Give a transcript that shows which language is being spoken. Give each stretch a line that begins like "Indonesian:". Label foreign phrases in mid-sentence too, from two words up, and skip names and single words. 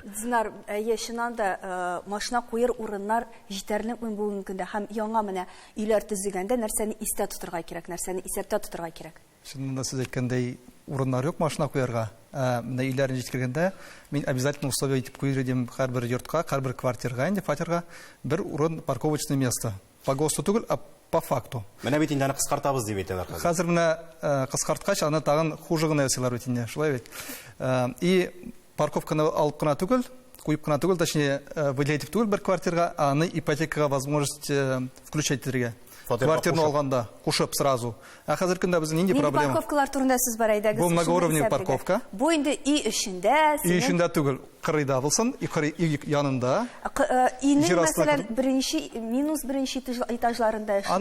Tatar: Динар, яшынан да машина куер урыннар җитәрлекме бүгенге көндә һәм яңа менә өйләр төзегәндә нәрсәне истә тотырга кирәк, нәрсәне исәптә тотырга кирәк. Шунда сез әйткәндәй, урыннар юк машина куярга. Менә өйләрне җиткергәндә мин
Russian: обязательно условие
Tatar: итеп куйыр идем һәрбер йортка, һәрбер квартирага, инде фатирга бер урын
Russian: парковочное место. По ГОСТу түгел, а по факту.
Tatar: Менә бит инде аны кыскартабыз дип әйтәләр хәзер. Хәзер менә кыскарткач аны тагын хуже гына ясыйлар бит инде, шулай бит. И парковканы алып кына түгел, куеп кына түгел, точнее, выделить түгел бер квартирага, аны ипотекага
Russian: возможность включать
Tatar: итәргә. Квартираны алганда кушып сразу. А хәзер көндә безнең нинди проблема? Парковкалар турында сүз бар әйдәгез. Бу
Russian: многоуровневый парковка.
Tatar: Бу инде үй эчендә, Үй эчендә түгел, кырыйда булсын, үй янында. Өйнең мәсәлән минус беренче этажларында эшләр.